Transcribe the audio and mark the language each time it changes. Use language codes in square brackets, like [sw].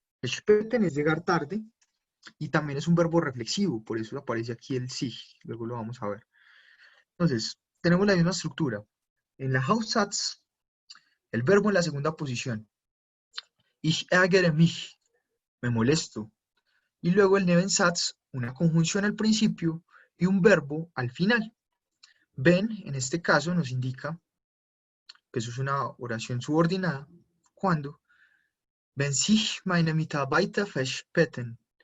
[es] Verspäten es llegar tarde y también es un verbo reflexivo, por eso aparece aquí el sich, luego lo vamos a ver. Entonces, tenemos la misma estructura. En la Hauptsatz, el verbo en la segunda posición. [de] Ich ärgere mich, [es] me molesto. Y luego el Nebensatz, una conjunción al principio y un verbo al final. Wenn, en este caso, nos indica que eso es una oración subordinada. Cuando [de] wenn sich meine Mitarbeiter verspäten.